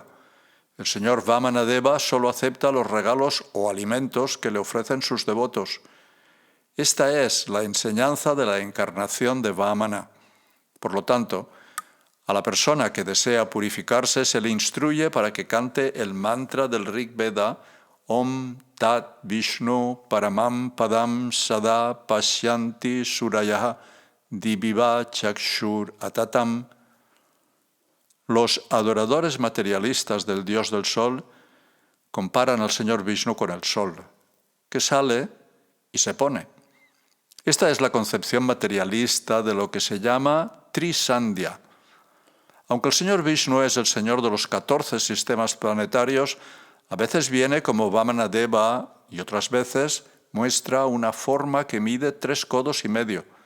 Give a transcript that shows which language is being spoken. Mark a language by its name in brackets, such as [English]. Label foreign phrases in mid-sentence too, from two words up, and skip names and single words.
[Spanish] El Señor Vamanadeva solo acepta los regalos o alimentos que le ofrecen sus devotos. Esta es la enseñanza de la encarnación de Vamana. Por lo tanto, a la persona que desea purificarse se le instruye para que cante el mantra del Rig Veda [Sanskrit] ॐ तद् विष्णोः परमं पदं सदा पश्यन्ति सूरयः दिवीव चक्षुः आततम्. [Spanish] Los adoradores materialistas del Dios del Sol comparan al Señor Vishnu con el Sol, que sale y se pone. Esta es la concepción materialista de lo que se llama Trisandhya. Aunque el Señor Vishnu es el Señor de los 14 sistemas planetarios, a veces viene como Vamanadeva y otras veces muestra una forma que mide 3 codos y medio.